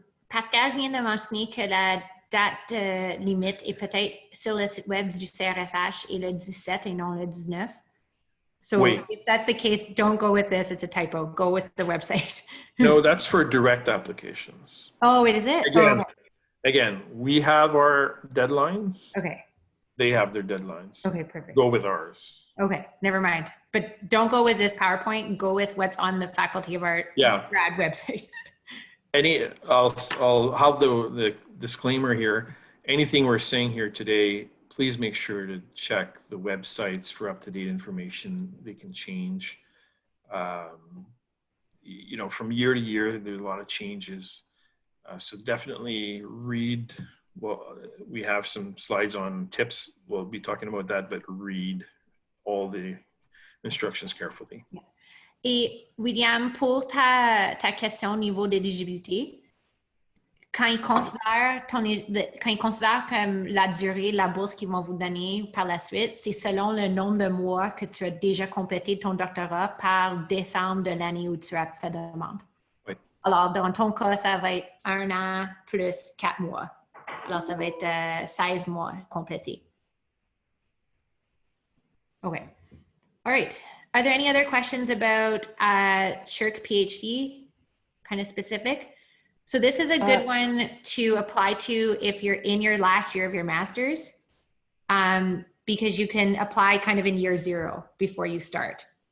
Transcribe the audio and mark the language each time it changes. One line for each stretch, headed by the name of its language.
French: Pascal vient de mentionner que la date limite est peut-être sur le site web du CRSH et le 17 et non le 19.
English: So Wait. if that's the case, don't go with this. It's a typo. Go with the website. No, that's for direct applications. Oh, wait, is it? Again, oh, okay. Again, we have our deadlines. Okay. They have their deadlines. Okay, perfect. Go with ours. Okay, never mind. But don't go with this PowerPoint. Go with what's on the Faculty of Art grad website. I'll have the disclaimer here. Anything we're saying here today, please make sure to check the websites for up-to-date information. They can change. You know, from year to year, there's a lot of changes. So definitely read. Well, we have some slides on tips. We'll be talking about that, but read all the instructions carefully. Yeah.
French: Et William, pour ta question au niveau d'éligibilité, quand ils considèrent comme la durée de la bourse qu'ils vont vous donner par la suite, c'est selon le nombre de mois que tu as déjà complété ton doctorat par décembre de l'année où tu as fait demande. Oui. Alors, dans ton cas, ça va être 1 an plus 4 mois. Alors, ça va être 16 mois complétés.
English: Okay. All right. Are there any other questions about SHRC PhD, kind of specific? So this is a good one to apply to if you're in your last year of your master's, because you can apply kind of in year 0 before you start.